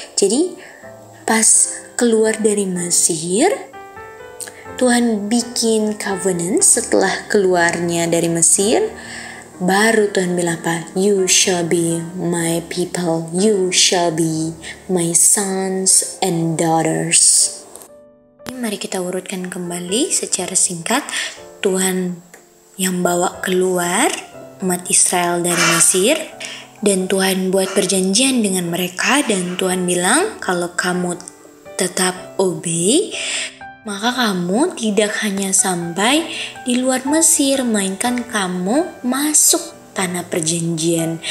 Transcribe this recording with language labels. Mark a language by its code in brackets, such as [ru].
[id] Jadi pas keluar dari Mesir, Tuhan bikin covenant setelah keluarnya dari Mesir. Baru Tuhan bilang apa? [en] "You shall be my people, you shall be my sons and daughters." [id] Mari kita urutkan kembali secara singkat. Tuhan yang bawa keluar umat Israel dari Mesir, dan Tuhan buat perjanjian dengan mereka, dan Tuhan bilang kalau kamu tetap obey, maka kamu tidak hanya sampai di luar Mesir, melainkan kamu masuk tanah perjanjian.